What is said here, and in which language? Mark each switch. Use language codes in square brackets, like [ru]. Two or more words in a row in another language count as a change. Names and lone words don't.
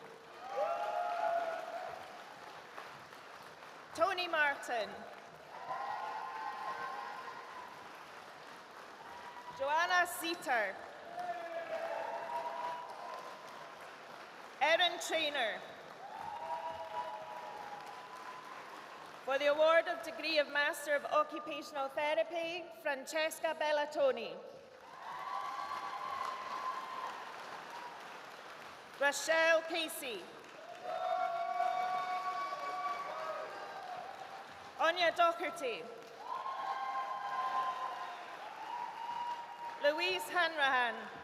[en] Tony Martin. Joanna Seater. Erin Traynor. For the award of degree of Master of Occupational Therapy, Francesca Bellatoni. Rochelle Casey. Anya Doherty. Louise Hanrahan.